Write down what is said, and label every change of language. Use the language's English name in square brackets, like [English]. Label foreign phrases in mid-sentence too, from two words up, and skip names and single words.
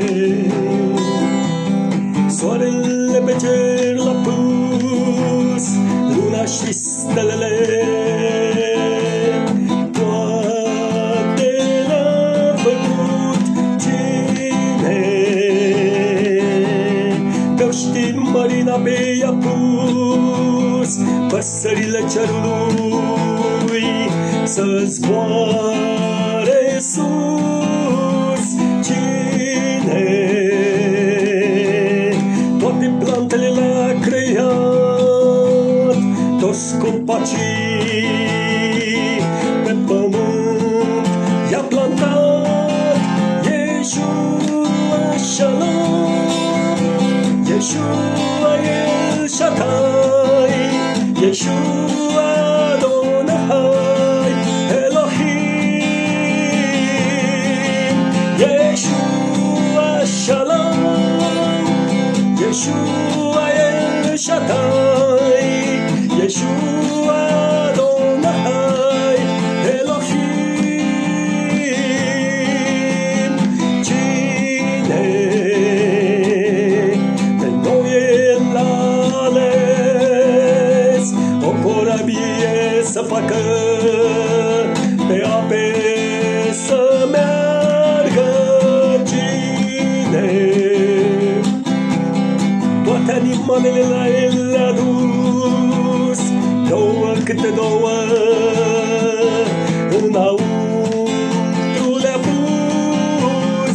[Romanian] Soarele pe cer l-a pus, luna și stelele, marina pe i-a pus, păsările cerului să zboare sus. Cine toate plantele le-a creat, toți copacii pe pământ i-a plantat. [Hebrew] ישוע שלום, ישוע אל שדי, ישוע אדוני אלוהים, ישוע שלום, ישוע אל שדי, ישוע אדוני אלוהים. [Romanian] Cine pe noi El a ales o corabie să facă, pe ape să meargă? Cine toate animalele la El le-a dus, două câte două înăuntru le-a pus.